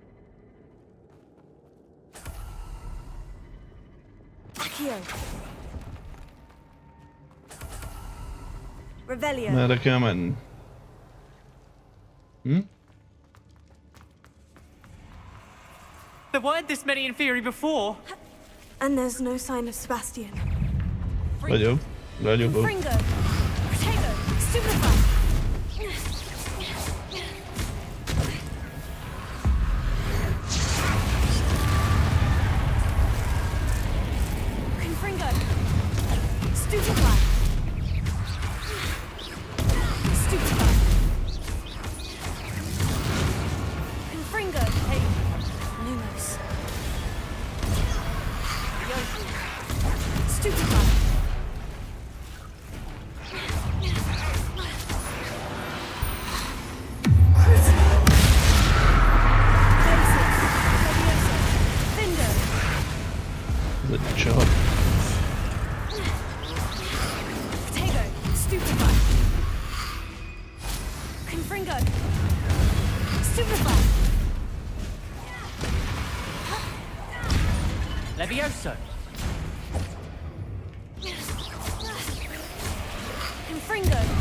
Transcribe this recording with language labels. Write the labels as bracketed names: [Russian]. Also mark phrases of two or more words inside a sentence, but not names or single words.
[Hungarian] Accio. Revelio. Merre kell menni? Hm? [English] There weren't this many in theory before. And there's no sign of Sebastian. [Hungarian] Vagyok. Vagyok. Fringo. Potato. Stupefy. Confringo. Stupefy. Stupefy. Confringo. Hey. Lumos. Stupefy. Ez egy csapat. Potato. Stupefy. Confringo. Stupefy. Levioso. Confringo.